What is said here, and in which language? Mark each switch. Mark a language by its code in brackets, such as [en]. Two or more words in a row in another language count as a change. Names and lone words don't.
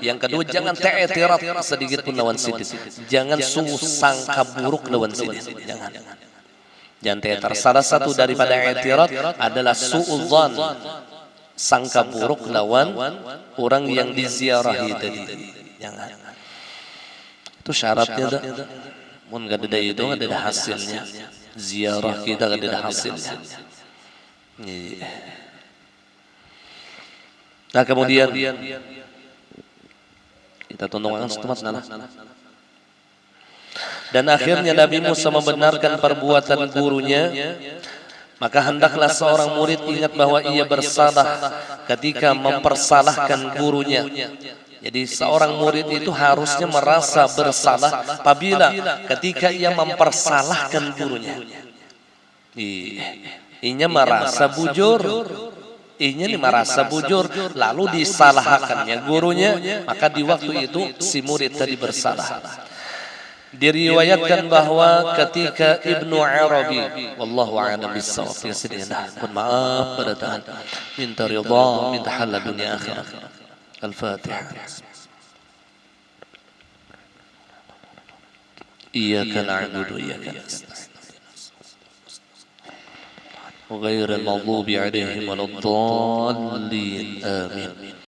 [bjn] Yang kedua jangan ta'tirat sedikit pun lawan Sidin. Jangan sangka buruk lawan Sidin. Jangan ta'tirat. [id] Salah satu daripada i'tirat adalah su'udzan, sangka buruk lawan orang yang diziarahi tadi. Jangan. Itu syaratnya dah. [bjn] Mun gak ada itu gak ada hasilnya. Ziarah kita gak ada hasilnya. Nah kemudian kita tundukkan setemat nana. [id] Dan akhirnya Nabi Musa membenarkan perbuatan gurunya. Maka hendaklah seorang murid ingat bahwa ia bersalah ketika mempersalahkan gurunya. Jadi seorang murid itu harusnya merasa bersalah apabila ketika ia mempersalahkan gurunya. [bjn] Inya merasa bujur. Inya merasa bujur lalu disalahkannya gurunya, [id] maka di waktu itu si murid tadi bersalah. Diriwayatkan bahwa ketika Ibnu Arabi, [ar] والله أعلم بالصواب, [id] mohon maaf pada Tuhan, minta ridha, minta halal dunia akhirat. Al-Fatihah. [ar] إياك نعبد وإياك نستعين. غير المغضوب عليهم ولا الضالين آمين.